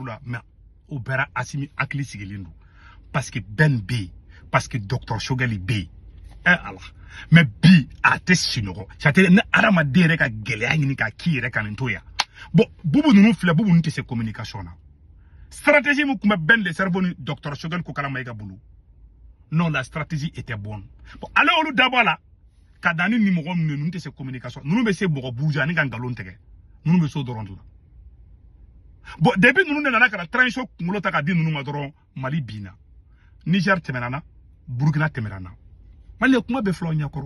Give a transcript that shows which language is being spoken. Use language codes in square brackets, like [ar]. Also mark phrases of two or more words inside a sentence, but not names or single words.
[bm] la mais o bɛra Asimi hakili sigilen don parce que Ben bɛ yen parce que Dr Shogel bɛ yen ala mais bi a tɛ sinɔgɔ c'est-à-dire ne adamaden yɛrɛ ka gɛlɛya ɲini ka k'i yɛrɛ ka nin to yan bon Bubu ninnu filɛ Bubu ninnu tɛ se communication na stratégie min tun bɛ Ben [fr] le cerveau [bm] ni Dr Shogel Kokala Maïga bolo non [fr] la stratégie était bonne [bm] bon ale olu dabɔ a la ka dan ni mɔgɔ ninnu tɛ se communication ninnu bɛ se mɔgɔ buja ani ka nkalon tigɛ ninnu bɛ so dɔrɔn de la [fr] bon depuis [bm] ninnu de nana ka na transition kunkolo ta ka di ninnu ma dɔrɔn Mali binna Niger tɛmɛna na Burkina tɛmɛna na Mali ye kuma bɛɛ filɛ aw ɲɛkɔrɔ